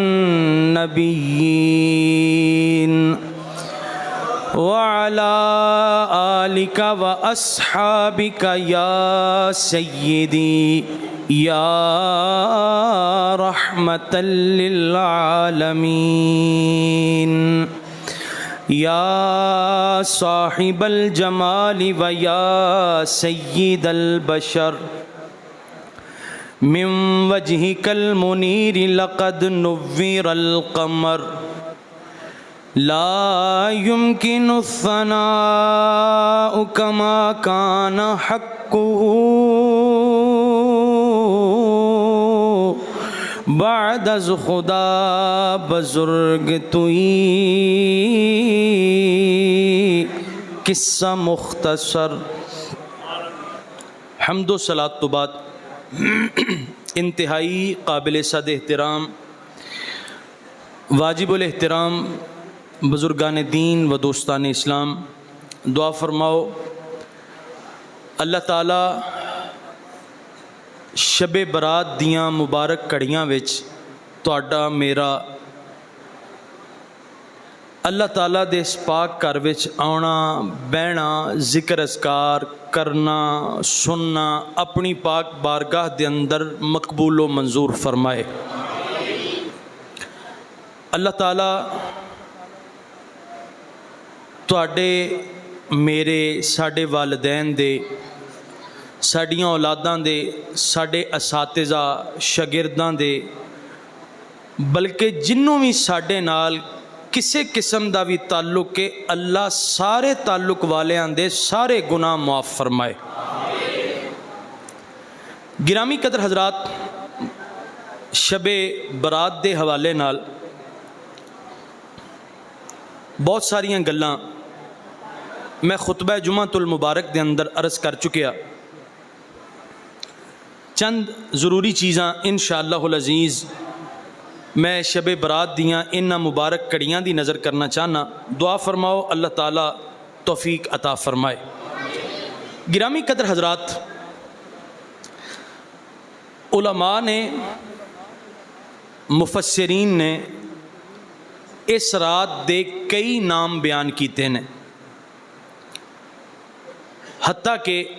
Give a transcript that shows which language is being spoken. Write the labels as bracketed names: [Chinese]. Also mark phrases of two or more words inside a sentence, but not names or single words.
[Arabic] النبیین وعلی آلک واصحابک یا سیدی یا رحمۃ للعالمین یا صاحب الجمال و یا سید البشر من وجهک المنیر لقد نور القمر لا يمكن الثناء كما كان حقه [Persian] بعد از خدا بزرگ توئی قصہ مختصر۔ [Punjabi] حمد و صلات تو بعد انتہائی قابل صد احترام واجب الاحترام بزرگان دین و دوستان اسلام، دعا فرماؤ اللہ تعالی شب برات دیاں مبارک کڑیاں وچ تہاڈا میرا اللہ تعالیٰ دے اس پاک گھر وچ آنا بہنا، ذکر اذکار کرنا سننا اپنی پاک بارگاہ دے اندر مقبول و منظور فرمائے۔ اللہ تعالیٰ تہاڈے میرے ساڈے والدین دے ساڈیاں اولاداں دے ساڈے اساتذہ شاگرداں دے بلکہ جنوں بھی ساڈے نال کسے قسم دا بھی تعلق ہے، اللہ سارے تعلق والیاں دے سارے گناہ معاف فرمائے۔ گرامی قدر حضرات، شب برات دے حوالے نال بہت ساریاں گلاں میں خطبہ جمعۃ المبارک دے اندر عرض کر چکیا، چند ضروری چیزاں [Arabic] انشاءاللہ العزیز [Punjabi] میں شب برات دیاں انہاں مبارک کڑیاں دی نظر کرنا چاہنا۔ دعا فرماؤ اللہ تعالیٰ توفیق عطا فرمائے۔ گرامی قدر حضرات، علماء نے مفسرین نے اس رات دے کئی نام بیان کیتے ہیں، حتیٰ کہ